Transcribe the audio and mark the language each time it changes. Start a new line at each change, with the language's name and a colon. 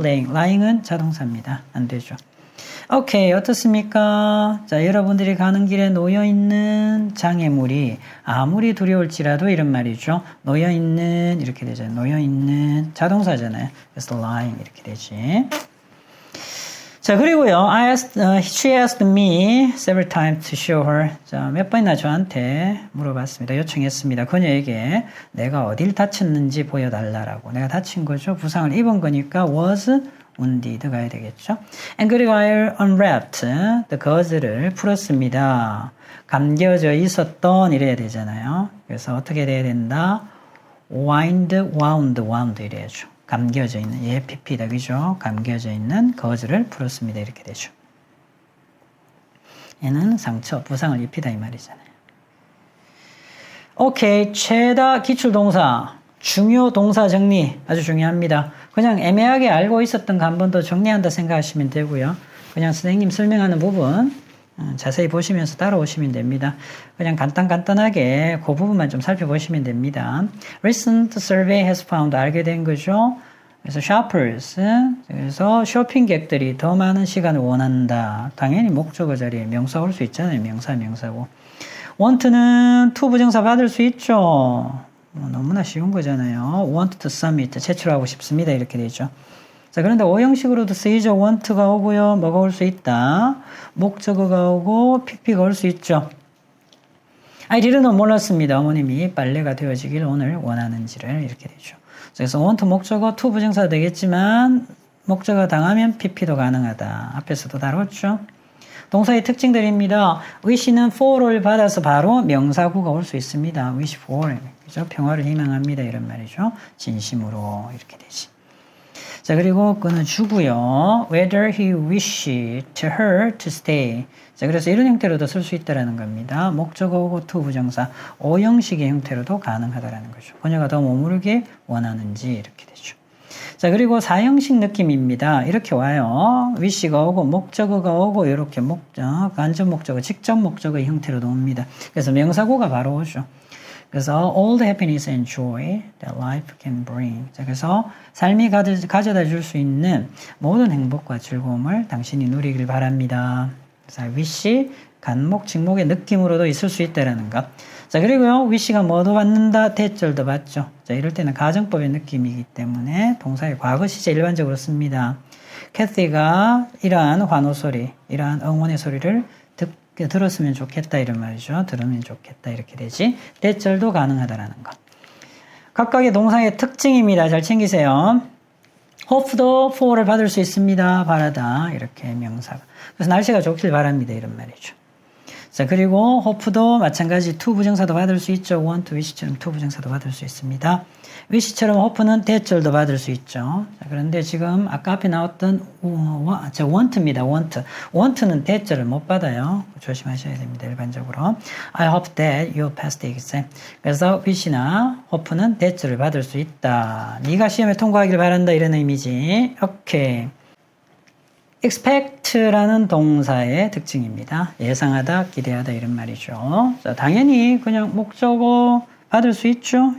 Korean: lying은 자동사입니다. 안 되죠. 오케이, 어떻습니까? 자, 여러분들이 가는 길에 놓여있는 장애물이 아무리 두려울지라도 이런 말이죠. 놓여있는, 이렇게 되잖아요. 놓여있는, 자동사잖아요. 그래서 lying 이렇게 되지. 자, 그리고요,
English: she asked me several times to show her.
Korean: 자, 몇 번이나 저한테 물어봤습니다. 요청했습니다. 그녀에게 내가 어딜 다쳤는지 보여달라고. 내가 다친 거죠. 부상을 입은 거니까
English: was wounded
Korean: 가야 되겠죠.
English: And
Korean: 그리고
English: I unwrapped the gauze를
Korean: 풀었습니다. 감겨져 있었던 이래야 되잖아요. 그래서 어떻게 돼야 된다? wound 이래야죠. 감겨져 있는, 예, PP다, 그죠? 감겨져 있는 거즈를 풀었습니다. 이렇게 되죠. 얘는 상처, 부상을 입히다 이 말이잖아요. 오케이, 최다 기출동사, 중요 동사 정리 아주 중요합니다. 그냥 애매하게 알고 있었던 거 한 번 더 정리한다 생각하시면 되고요. 그냥 선생님 설명하는 부분 자세히 보시면서 따라오시면 됩니다. 그냥 간단하게 그 부분만 좀 살펴보시면 됩니다.
English: Recent survey has found
Korean: 알게 된 거죠. 그래서 shoppers, 그래서 쇼핑객들이 더 많은 시간을 원한다. 당연히 목적어 자리에 명사 올 수 있잖아요. 명사고. want는 to 부정사 받을 수 있죠. 너무나 쉬운 거잖아요.
English: want to submit,
Korean: 제출하고 싶습니다. 이렇게 되죠. 자, 그런데 오형식으로도 쓰이죠. want가 오고요. 뭐가 올 수 있다. 목적어가 오고 pp가 올 수 있죠.
English: I didn't
Korean: 몰랐습니다. 어머님이 빨래가 되어지길 오늘 원하는지를 이렇게 되죠. 그래서 want 목적어 to 부정사 되겠지만 목적어 당하면 pp도 가능하다. 앞에서도 다뤘죠. 동사의 특징들입니다. wish는 for를 받아서 바로 명사구가 올 수 있습니다. wish for, 그죠? 평화를 희망합니다. 이런 말이죠. 진심으로 이렇게 되지. 자, 그리고 끊어주고요.
English: whether he wished her to stay.
Korean: 자, 그래서 이런 형태로도 쓸 수 있다라는 겁니다. 목적어고 to 부정사, 오형식의 형태로도 가능하다라는 거죠. 그녀가 더 머무르게 원하는지 이렇게 되죠. 자, 그리고 사형식 느낌입니다. 이렇게 와요. wish가 오고 목적어가 오고 이렇게 목적, 간접 목적어, 직접 목적어의 형태로도 옵니다. 그래서 명사구가 바로 오죠. 그래서
English: all the happiness and joy that life can bring.
Korean: 자, 그래서 삶이 가져다 줄 수 있는 모든 행복과 즐거움을 당신이 누리길 바랍니다. 그래서 wish, 간목, 직목의 느낌으로도 있을 수 있다라는 것. 자, 그리고요, wish가 뭐도 받는다, 대절도 받죠. 자, 이럴 때는 가정법의 느낌이기 때문에 동사의 과거 시제 일반적으로 씁니다. 캐티가 이러한 환호 소리, 이러한 응원의 소리를 들었으면 좋겠다 이런 말이죠. 들으면 좋겠다 이렇게 되지. 대절도 가능하다라는 것. 각각의 동사의 특징입니다. 잘 챙기세요. hope도 for를 받을 수 있습니다. 바라다 이렇게 명사가. 그래서 날씨가 좋길 바랍니다 이런 말이죠. 자, 그리고 hope도 마찬가지 to 부정사도 받을 수 있죠. want, wish처럼 to 부정사도 받을 수 있습니다. wish처럼 hope는 대절도 받을 수 있죠. 자, 그런데 지금 아까 앞에 나왔던 want입니다. want는 대절을 못 받아요. 조심하셔야 됩니다. 일반적으로.
English: I hope that you pass the exam.
Korean: 그래서 wish나 hope는 대절을 받을 수 있다. 네가 시험에 통과하길 바란다 이런 의미지. 오케이. expect라는 동사의 특징입니다. 예상하다, 기대하다 이런 말이죠. 자, 당연히 그냥 목적어 받을 수 있죠.